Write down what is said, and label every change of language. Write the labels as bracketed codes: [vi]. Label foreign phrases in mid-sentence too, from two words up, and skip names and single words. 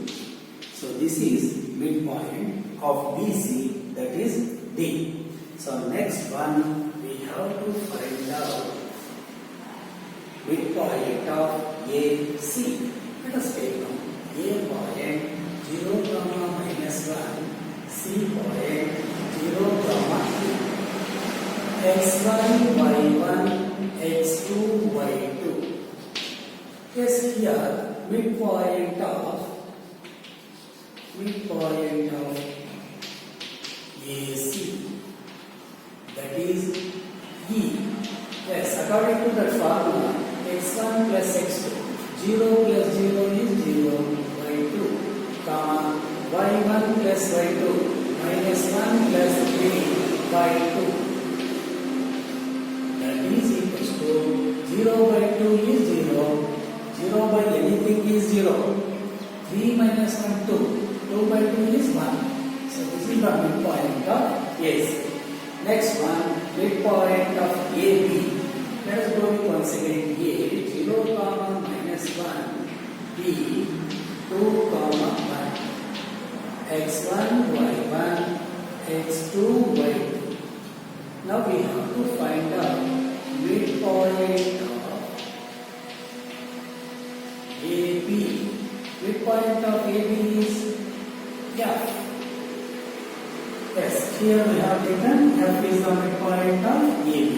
[en] So this is midpoint of BC, that is D. So next one we have to find out midpoint of AC. Let us take now A point 0, minus 1, C point 0, 2, x1, y1, x2, y2. Yes, here midpoint of AC, that is E. Yes, according to that formula, x1 plus x2, 0 plus 0 is 0 by 2, comma y1 plus y2 minus 1 plus 3 by 2. That is equals to 0 by 2 is 0, 0 by anything is 0, 3 minus 1 2, 2 by 2 is 1. So this is the midpoint of AC. Next one, midpoint of AB. Let us go with once again A 0, minus 1, B 2, 1, x1, y1, x2, y2. Now we have to find out midpoint of AB. Midpoint of AB is F. Yes, here we have taken F is the midpoint of AB.